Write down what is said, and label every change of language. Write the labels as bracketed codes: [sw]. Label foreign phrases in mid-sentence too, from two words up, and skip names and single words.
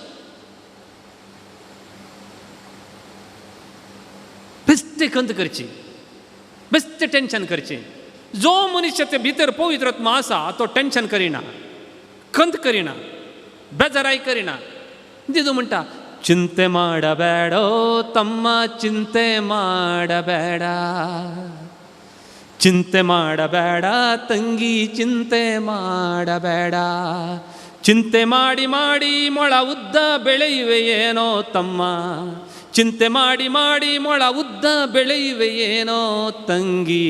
[kok] बेश्टे खंत करची बेश्टे टेन्शन करचें जो मनुष्य ते भितर पवित्र आत्मा आसा तो टेन्शन करिना खंत करिना बेजाराय करिना जेजू म्हणटा [kn] ಚಿಂತೆ ಮಾಡಬೇಡೋ ತಮ್ಮ ಚಿಂತೆ ಮಾಡಬೇಡ ಚಿಂತೆ ಮಾಡಬೇಡ ತಂಗಿ ಚಿಂತೆ ಮಾಡಬೇಡ ಚಿಂತೆ ಮಾಡಿ ಮಾಡಿ ಮೊಳ ಉದ್ದ ಬೆಳೆಯುವೆ ಏನೋ ತಮ್ಮ ಚಿಂತೆ ಮಾಡಿ ಮಾಡಿ ಮೊಳ ಉದ್ದ ಬೆಳೆಯುವೆ ಏನೋ ತಂಗಿ